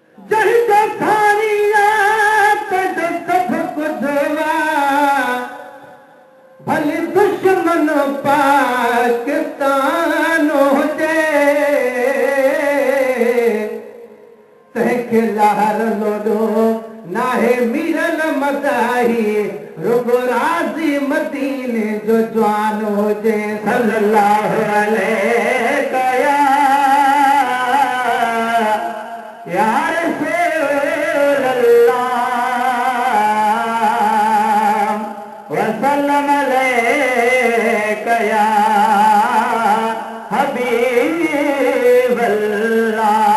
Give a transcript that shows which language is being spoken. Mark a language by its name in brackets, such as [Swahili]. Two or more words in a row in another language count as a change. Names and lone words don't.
[Sindhi] جنهن جو ٿاري آهي، تنهنجو سڀ ڪجهه آهي، ڀلي دشمن پاڪستان هجي، تنهنکي لهر لوڏو ناهي ميرل مداحي، رڳو راضي مديني جو جوان هجي، [Arabic] صلي الله عليه عليك يا، يا رسول الله، وسلم عليك يا حبيب الله۔